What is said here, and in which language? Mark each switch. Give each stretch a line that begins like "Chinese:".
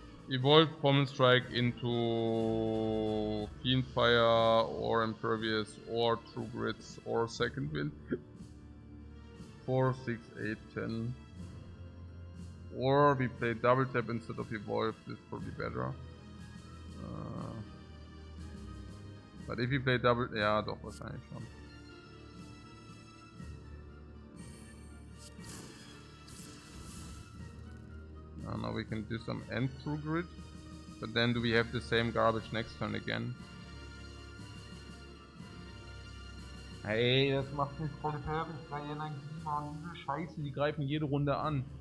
English: Evolve Pommel Strike into Fiendfire or Impervious or True Grits or Second Wind. 4, 6, 8, 10. Or we play double tap instead of evolve, this is probably better. But if you play double,
German: ja doch wahrscheinlich schon.
English: Now we can do some end through grid, but then do we have the same garbage next turn again?
German: Hey, das macht mich voll fertig, keine Energie, Mann, diese Scheiße, die greifen jede Runde an.